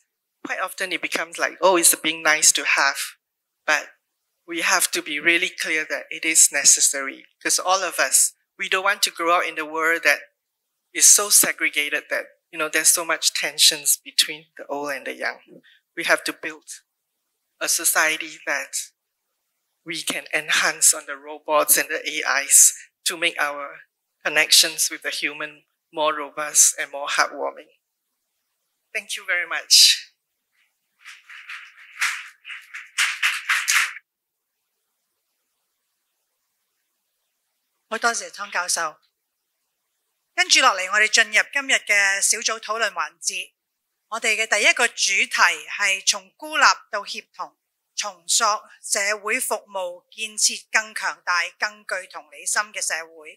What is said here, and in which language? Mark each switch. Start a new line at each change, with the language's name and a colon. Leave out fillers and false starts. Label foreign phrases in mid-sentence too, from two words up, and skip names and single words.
English: Quite often it becomes like, oh, it's being nice to have, but we have to be really clear that it is necessary, because all of us, we don't want to grow up in a world that is so segregated that, there's so much tensions between the old and the young. We have to build a society that we can enhance on the robots and the AIs to make our connections with the human more robust and more heartwarming. Thank you very much.
Cantonese: 好多謝湯教授。跟住落嚟，我哋進入今日嘅小組討論環節。我哋嘅第一個主題係從孤立到協同，重塑社會服務，建設更強大、更具同理心嘅社會。